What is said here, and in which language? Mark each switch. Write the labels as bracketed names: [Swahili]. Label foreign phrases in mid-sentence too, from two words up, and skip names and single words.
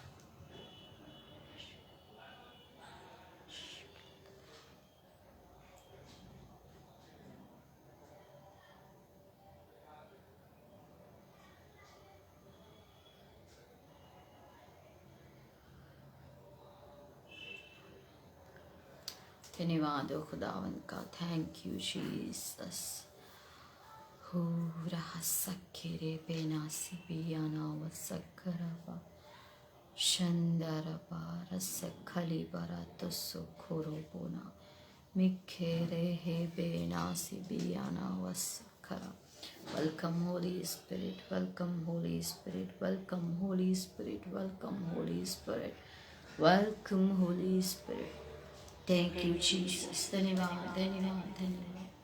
[Hindi] धन्यवाद हो खुदावंद का। [English] Thank you Jesus. हो रहा सखेरे बेनासी बियाना वसकरबा शंदरबा रसखली बरा तुसो खोरो बोना मिखेरे हे बेनासी बियाना वसकरा। Welcome Holy Spirit, welcome Holy Spirit, welcome Holy Spirit, welcome Holy Spirit, welcome Holy Spirit. Thank you Jesus. [Hindi] धन्यवाद धन्यवाद धन्यवाद।